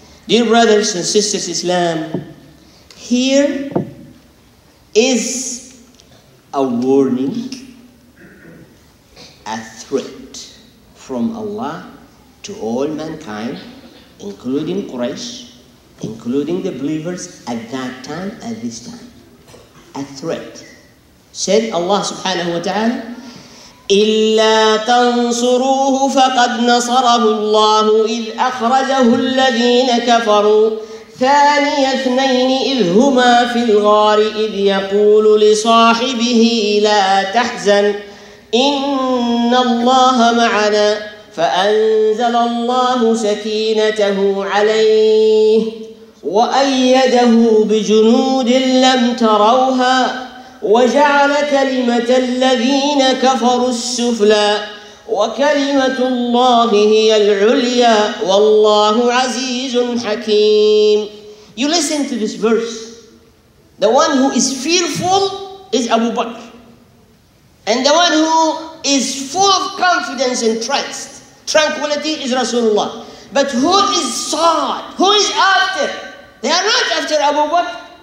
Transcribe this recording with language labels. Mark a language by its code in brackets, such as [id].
[en] Dear brothers and sisters Islam, here is a warning, a threat from Allah to all mankind, including Quraysh, including the believers at that time, at this time. A threat. [ar] Said Allah subhanahu wa ta'ala, إِلَّا تَنْصُرُوهُ فَقَدْ نَصَرَهُ اللَّهُ إِذْ أَخْرَجَهُ الَّذِينَ كَفَرُوا ثاني اثنين إذ هما في الغار إذ يقول لصاحبه لا تحزن إن الله معنا فأنزل الله سكينته عليه وأيده بجنود لم تروها وجعل كلمة الذين كفروا السفلى وكلمة الله هي العليا والله عزيز حكيم. [en] You listen to this verse. The one who is fearful is Abu Bakr. And the one who is full of confidence and trust, tranquility, is Rasulullah. But who is sought? Who is after? They are not after Abu Bakr.